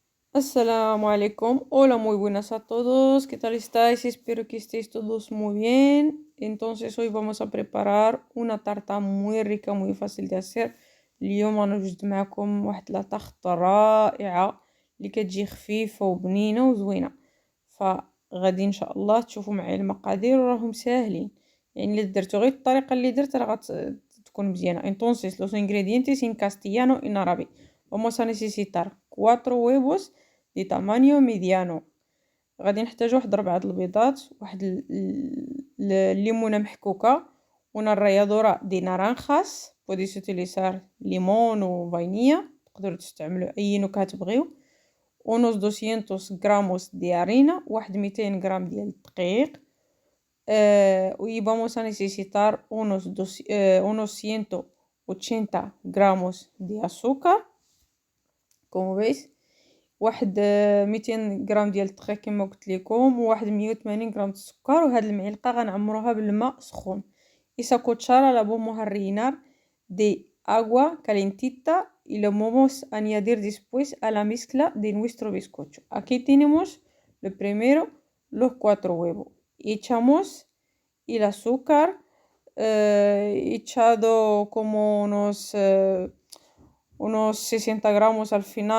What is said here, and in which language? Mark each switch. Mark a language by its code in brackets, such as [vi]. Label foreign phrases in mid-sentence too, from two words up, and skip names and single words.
[ar] السلام عليكم. [es] Hola, muy buenas a todos. ¿Qué tal estáis? Espero que estéis todos muy bien. Entonces, hoy vamos a preparar una tarta muy rica, muy fácil de hacer. [ar] اليوم أنا وجدت معكم واحد [fr] la tarte [ar] رائعة اللي كتجي خفيفة وبنينة وزوينة. فغادي إن شاء الله تشوفوا معايا المقادير وراهم ساهلين. يعني إلا درتو غير الطريقة اللي درت راه تكون مزيانة. [es] Entonces, los ingredientes en castellano y en árabe. Vamos a necesitar 4 huevos de tamaño mediano. [ar] غادي نحتاجو واحد 4 البيضات، واحد الليمونة محكوكة، [es] una ralladora de naranjas. podéis utilizar limón و vainilla، [ar] تقدروا تستعملوا أي نكهة تبغيو. [es] unos 200 gramos de harina، [ar] واحد 200 غرام ديال الدقيق. [es] y vamos a necesitar unos 180 gramos de azúcar como veis. [ar] واحد 200 غرام ديال الدقيق كما قلت لكم، وواحد 180 غرام السكر. وهاد المعلقه غنعمروها بالماء سخون. [es] esa cuchara la vamos a rellenar de agua calentita y lo vamos a añadir después a la mezcla de nuestro bizcocho. Aquí tenemos lo primero los 4 huevos. Echamos el azúcar, echado como unos 60 gramos al final.